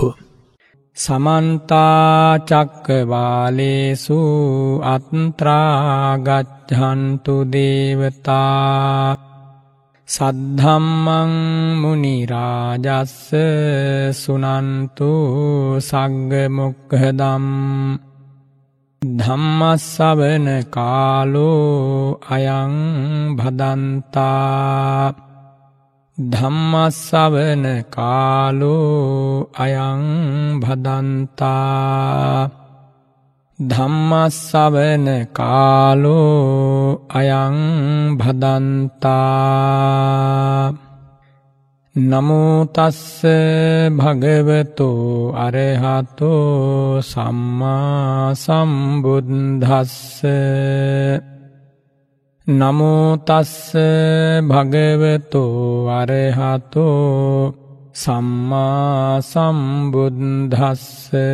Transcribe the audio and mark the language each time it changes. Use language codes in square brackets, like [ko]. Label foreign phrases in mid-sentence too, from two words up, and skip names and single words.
[pi] සමන්ත චක්කවාලේසු අත්‍රා ගච්ඡන්තු දේවතා සද්ධම්මං මුනි රාජස්ස සුනන්තු සග්ග මොක්ඛදම් ධම්මස්සවන කාලෝ අයං භදන්තා ධම්මස්සවන කාලෝ අයං භදන්තා ධම්මස්සවන කාලෝ අයං භදන්තා. නමෝ තස්ස භගවතෝ අරහතෝ සම්මා සම්බුද්දස්ස. නමෝ තස්ස භගවතෝ අරහතෝ සම්මා සම්බුද්දස්ස.